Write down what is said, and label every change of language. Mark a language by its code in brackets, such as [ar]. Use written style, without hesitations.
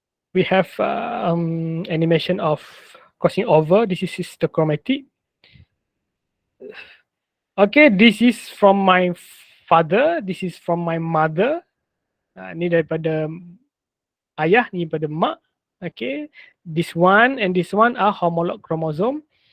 [en] We have animation of crossing over. This is histochromatic. Okay, this is from my father. This is from my mother. [ms] Ni daripada ayah, ni daripada mak. [en] Okay, this one and this one are homolog chromosome.